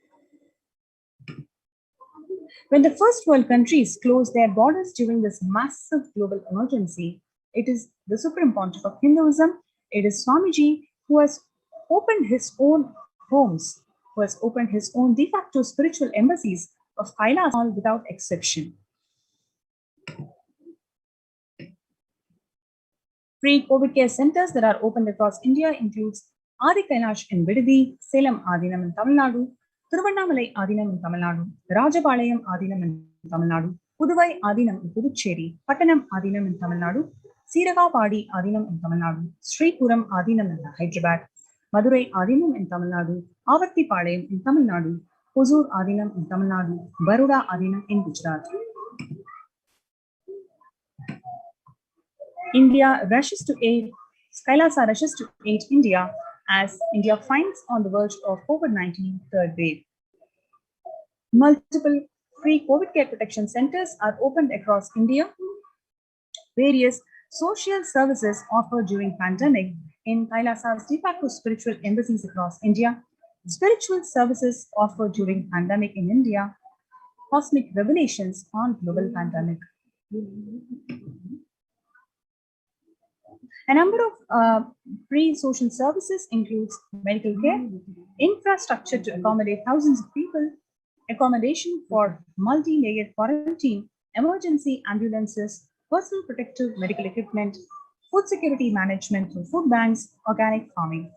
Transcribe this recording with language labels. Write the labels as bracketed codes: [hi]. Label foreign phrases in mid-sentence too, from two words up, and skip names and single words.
[en] When the first world countries closed their borders during this massive global emergency, it is the Supreme Pontiff of Hinduism, it is Swamiji who has opened his own homes, who has opened his own de facto spiritual embassies of Kailas all without exception. Free COVID care centers that are opened across India includes Adi Kailash in Vidadi, Salem Adinam in Tamil Nadu, Thiruvannamalai Adinam in Tamil Nadu, Rajapalayam Adinam in Tamil Nadu, Puduvai Adinam in Puducherry, Pattanam Adinam in Tamil Nadu, Siragapadi Adinam in Tamil Nadu, Sri Puram Adinam in Hyderabad, Madurai Adinam in Tamil Nadu, Avattipalayam in Tamil Nadu, Hosur Adinam in Tamil Nadu, Baroda Adinam in Gujarat. India rushes to aid, Kailasa rushes to aid India as India finds on the verge of COVID-19 third wave. Multiple free COVID care protection centers are opened across India. Various social services offered during pandemic in Kailasa's de facto spiritual embassies across India. Spiritual services offered during pandemic in India. Cosmic revelations on global pandemic. A number of free social services includes medical care, infrastructure to accommodate thousands of people, accommodation for multi-layered quarantine, emergency ambulances, personal protective medical equipment, food security management through food banks, organic farming.